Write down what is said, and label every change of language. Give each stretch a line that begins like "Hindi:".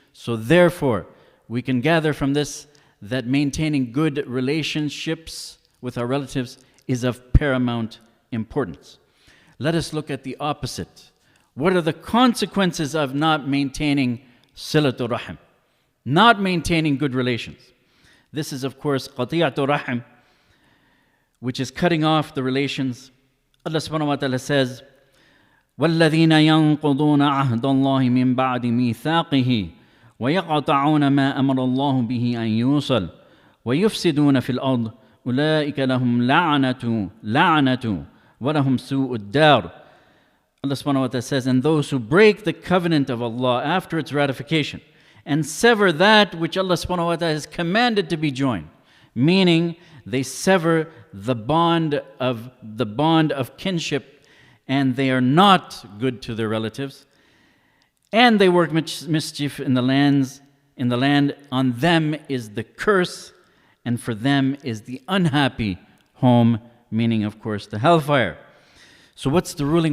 English: So therefore, we can gather from this that maintaining good relationships with our relatives is of paramount importance. Let us look at the opposite. What are the consequences of not maintaining Silat al-Rahim? Not maintaining good relations. This is, of course, qati'at rahim, which is cutting off the relations. Allah subhanahu wa ta'ala says,
Arabic: وَالَّذِينَ يَنْقُضُونَ عَهْدَ اللَّهِ مِنْ بَعْدِ مِيثَاقِهِ وَيَقْطَعُونَ مَا أَمَرَ اللَّهُ بِهِ أَنْ يُوصَلْ وَيُفْسِدُونَ فِي الْأَرْضِ أُولَٰئِكَ لَهُمْ لَعْنَةُ وَلَهُمْ سُوءُ الدَّارِ.
English: Allah subhanahu wa ta'ala says, and those who break the covenant of Allah after its ratification and sever that which Allah subhanahu wa ta'ala has commanded to be joined, meaning they sever the bond of kinship and they are not good to their relatives, and they work mischief in the land, on them is the curse, and for them is the unhappy home, meaning, of course, the hellfire. So what's the ruling?